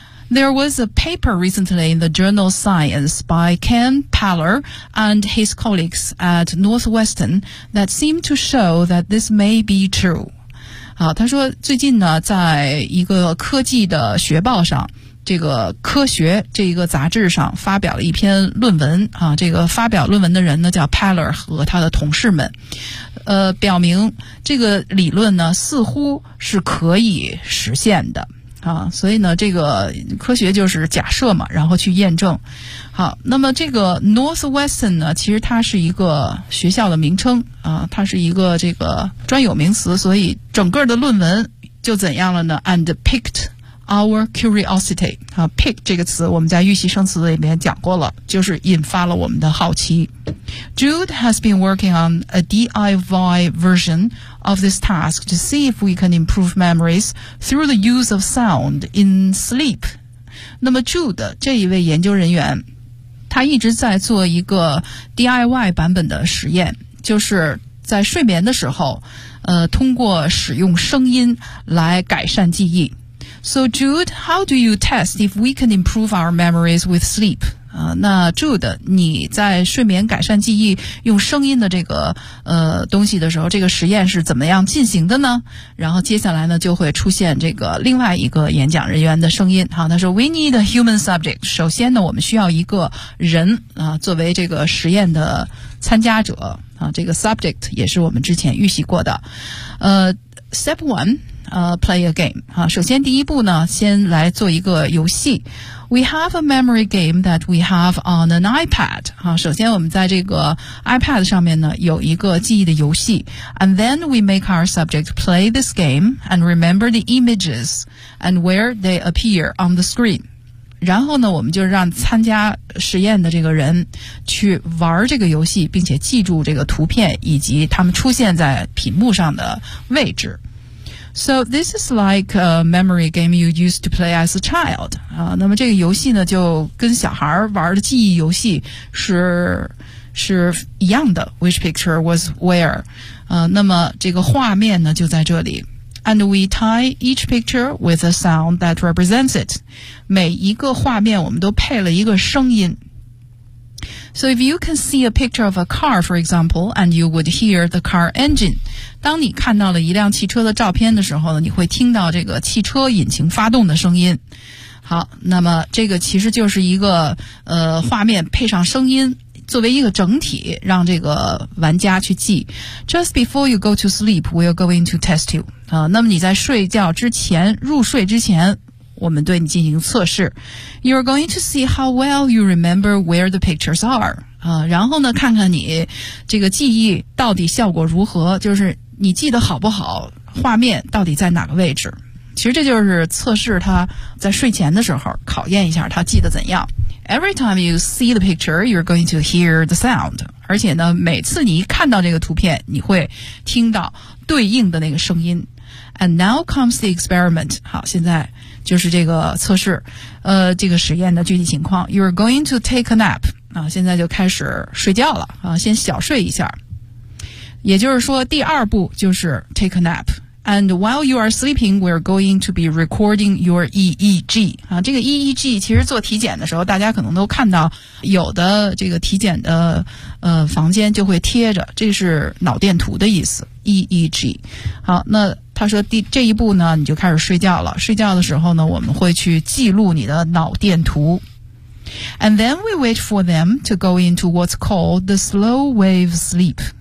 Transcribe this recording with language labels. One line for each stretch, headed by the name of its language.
English: There was a paper recently in the journal Science by Ken Paller and his colleagues at Northwestern that seemed to show that this may be true.
Chinese: 好，他说最近呢，在一个科技的学报上，这个科学这一个杂志上发表了一篇论文啊。这个发表论文的人呢叫 Paller 和他的同事们，表明这个理论呢似乎是可以实现的。啊，所以呢，这个科学就是假设嘛，然后去验证。好，那么这个 Northwestern 呢，其实它是一个学校的名称啊，它是一个这个专有名词，所以整个的论文就怎样了呢 ？
English: And picked our curiosity
Chinese: 啊 ，pick 这个词我们在预习生词里面讲过了，就是引发了我们的好奇。
English: Jude has been working on a DIY version of this task to see if we can improve memories through the use of sound in sleep.
Chinese: 那么 Jude 这一位研究人员，他一直在做一个 DIY 版本的实验，就是在睡眠的时候，通过使用声音来改善记忆。
English: So Jude, how do you test if we can improve our memories with sleep?
Chinese: 那 Jude 你在睡眠改善记忆用声音的这个东西的时候，这个实验是怎么样进行的呢？然后接下来呢就会出现这个另外一个演讲人员的声音。好，他说
English: We need a human subject，
Chinese: 首先呢我们需要一个人啊作为这个实验的参加者啊，这个 subject 也是我们之前预习过的。
English: Step one，play a game
Chinese: 啊，首先第一步呢先来做一个游戏。
English: We have a memory game that we have on an iPad.
Chinese: 好，首先我们在这个 iPad 上面呢有一个记忆的游戏。
English: And then we make our subject play this game and remember the images and where they appear on the screen.
Chinese: 然后呢我们就让参加实验的这个人去玩这个游戏，并且记住这个图片以及他们出现在屏幕上的位置。
English: So this is like a memory game you used to play as a child.
Chinese: 那么这个游戏呢就跟小孩玩的记忆游戏是一样的。
English: Which picture was where?
Chinese: 那么这个画面呢就在这里。
English: And we tie each picture with a sound that represents it.
Chinese: 每一个画面我们都配了一个声音。
English: So if you can see a picture of a car, for example, and you would hear the car engine,
Chinese: 当你看到了一辆汽车的照片的时候呢，你会听到这个汽车引擎发动的声音。好，那么这个其实就是一个画面配上声音作为一个整体让这个玩家去记。
English: Just before you go to sleep, we're going to test you.
Chinese: 那么你在睡觉之前，入睡之前我们对你进行测试。
English: You're going to see how well you remember where the pictures are.
Chinese: 然后呢看看你这个记忆到底效果如何，就是你记得好不好画面到底在哪个位置。其实这就是测试他在睡前的时候考验一下他记得怎样。
English: Every time you see the picture, you're going to hear the sound.
Chinese: 而且呢每次你看到这个图片你会听到对应的那个声音。
English: And now comes the experiment.
Chinese: 好，现在就是这个测试，这个实验的具体情况。
English: You're going to take a nap.
Chinese: 啊，现在就开始睡觉了啊，先小睡一下。也就是说，第二步就是
English: take a nap. And while you are sleeping, we're going to be recording your EEG.
Chinese: 啊，这个 EEG 其实做体检的时候，大家可能都看到有的这个体检的房间就会贴着，这是脑电图的意思。
English: EEG.
Chinese: 好，那他说这一步呢你就开始睡觉了，睡觉的时候呢我们会去记录你的脑电图。
English: And then we wait for them to go into what's called the slow wave sleep.